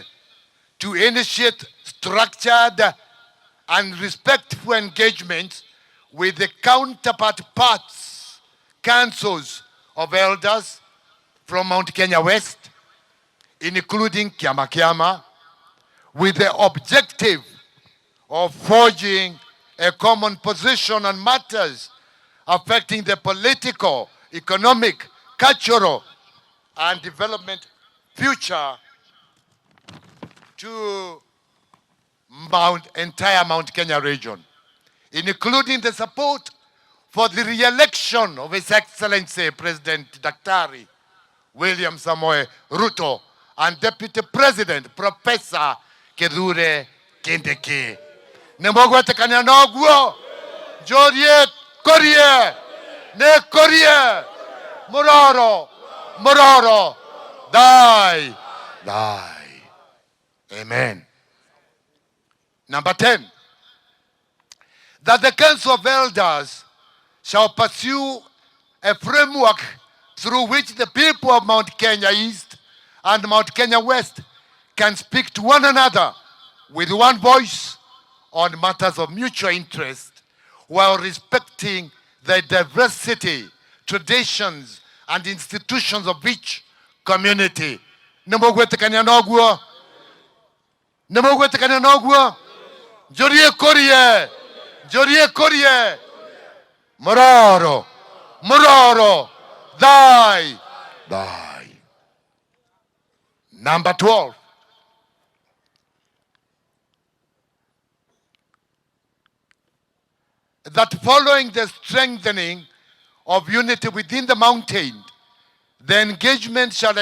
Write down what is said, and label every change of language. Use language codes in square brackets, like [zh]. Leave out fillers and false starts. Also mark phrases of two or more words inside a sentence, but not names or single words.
[en] to initiate structured and respectful engagement with the counterpart parts, councils of elders from Mount Kenya West, including Kiama Kiama, with the objective of forging a common position on matters affecting the political, economic, cultural, and development future to entire Mount Kenya region, including the support for the re-election of His Excellency President Daktari William Samoei Ruto and Deputy President Professor Kindiki. [mer] Nemogwete kanyanogwo, jorie korie, ne korie, mororo, mororo, die, die. Amen. [en] Number 10, that the Council of Elders shall pursue a framework through which the people of Mount Kenya East and Mount Kenya West can speak to one another with one voice on matters of mutual interest while respecting the diversity, traditions, and institutions of each community. [mer] Nemogwetekania nogwo. Nemogwetekania nogwo. Jorie korie. Jorie korie. Mororo. Mororo. Die. Die. Number 12. [en] That following the strengthening of unity within the mountain, the engagement shall